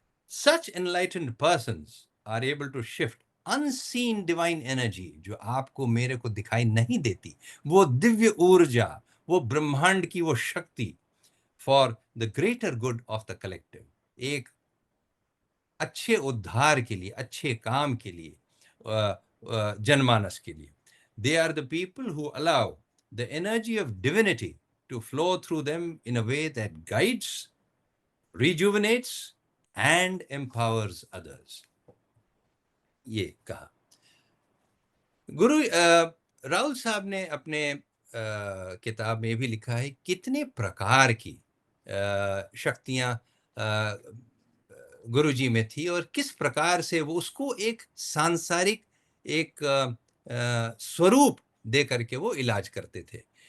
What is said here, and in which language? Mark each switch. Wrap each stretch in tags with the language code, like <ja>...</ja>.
<en>Such enlightened persons are able to shift unseen divine energy,</en> <hi>जो आपको मेरे को दिखाई नहीं देती, वो दिव्य ऊर्जा, वो ब्रह्मांड की वो शक्ति,</hi> <en>for the greater good of the collective,</en> <hi>एक अच्छे उद्धार के लिए, अच्छे काम के लिए, जनमानस के लिए।</hi> <en>They are the people who allow the energy of divinity to flow through them in a way that guides, rejuvenates and empowers others।</en> <hi>ये कहा गुरु राहुल साहब ने अपने किताब में भी लिखा है कितने प्रकार की शक्तियां गुरुजी में थी और किस प्रकार से वो उसको एक सांसारिक एक स्वरूप दे करके वो इलाज करते थे।</hi>